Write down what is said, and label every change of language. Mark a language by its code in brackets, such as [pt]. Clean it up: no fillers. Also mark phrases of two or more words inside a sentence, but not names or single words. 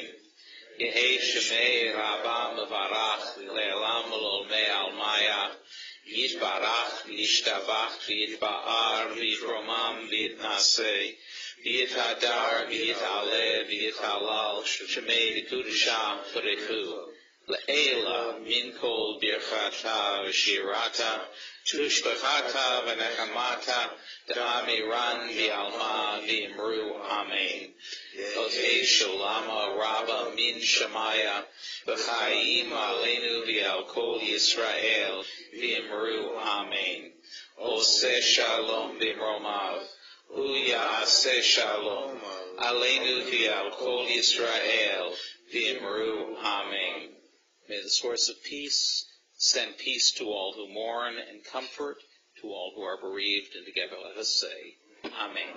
[arc] יהא שמה רבא מברך, לעלם ולעלמי עלמיא, יתברך, וישתבח, ויתפאר, ויתרומם, ויתנשא, ויתהדר, ויתעלה, ויתהלל, שמה דקדשא, בריך, לעלא, מן כל ברכתא, ושירתא, תשבחתא, ונחמתא, דאמירן, בעלמא, ואמרו, אמן. יהא שלמא, רבא, מן שמיא, וחיים עלינו, ועל כל ישראל, ואמרו, אמן. [he] עושה שלום, במרומיו, הוא יעשה שלום, עלינו, ועל כל ישראל, ואמרו, Amen. [en] May the source of peace send peace to all who mourn and comfort to all who are bereaved, and together let us say, Amen.